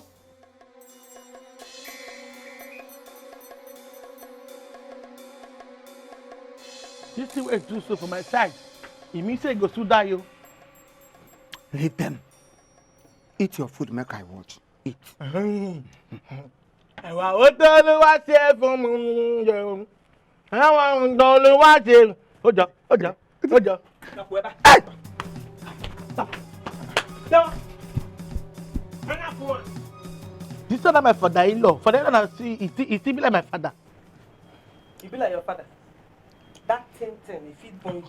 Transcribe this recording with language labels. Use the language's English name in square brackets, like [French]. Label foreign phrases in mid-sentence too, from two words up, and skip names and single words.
[Nigerian Pidgin] This thing wey do so for my side, e mean say e go soon die o. Leave them. Eat your food, make I watch. Eat. [Yoruba] Ẹ̀wà ó tó Olúwa ṣe fún mi yẹn. Ẹ̀wà tó Olúwa ṣe. Ó jọ. [Nigerian Pidgin] Hey! Stop. No. Enough one. This one na my father-in-law. Father-in-law na see, he still be like my father. You be like your father. That thing, if it burn you.